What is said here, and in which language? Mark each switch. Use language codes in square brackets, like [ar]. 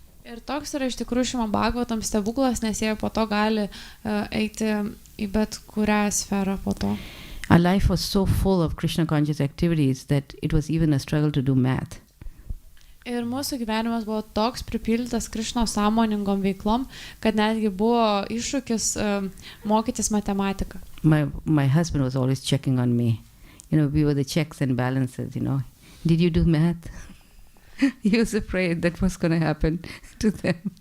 [lt] Ir toks yra iš tikrųjų Srimad Bhagavatam stebuklas, nes jie po to gali eiti į bet kurią sferą po to. [en] Our life was so full of Krishna conscious activities that it was even a struggle to do math. [lt] Ir mūsų gyvenimas buvo toks pripildytas Krišnos sąmoningom veiklom, kad netgi buvo iššūkis mokytis matematiką. [en] My husband was always checking on me. You know, we were the checks and balances, you know. Did you do math? He was afraid that was going to happen to them.